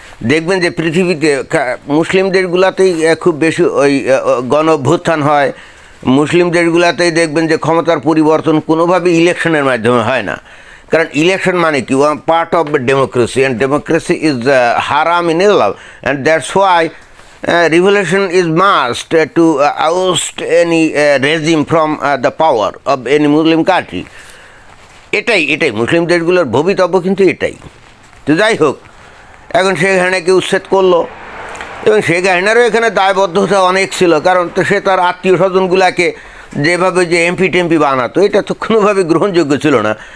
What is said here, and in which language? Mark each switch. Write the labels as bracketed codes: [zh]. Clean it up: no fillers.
[bn] দেখবেন যে পৃথিবীতে মুসলিম দেশগুলোতেই খুব বেশি ওই গণ অভ্যুত্থান হয়, মুসলিম দেশগুলোতেই দেখবেন যে ক্ষমতার পরিবর্তন কোনোভাবেই ইলেকশনের মাধ্যমে হয় না। কারণ ইলেকশন মানে কি, [en] Part of democracy, and democracy is হারাম in Islam, and that's why revolution is must to oust any regime from the power of any Muslim country. [bn] এটাই মুসলিম দেশগুলোর ভবিতব্য কিন্তু এটাই। তো যাই হোক, এখন শেখ হাসিনাকে উচ্ছেদ করলো এবং শেখ হাসিনারও এখানে দায়বদ্ধতা অনেক ছিল, কারণ তো সে তার আত্মীয় স্বজনগুলাকে যেভাবে যে এমপি টেমপি বানাতো এটা তো কোনোভাবে গ্রহণযোগ্য ছিল না।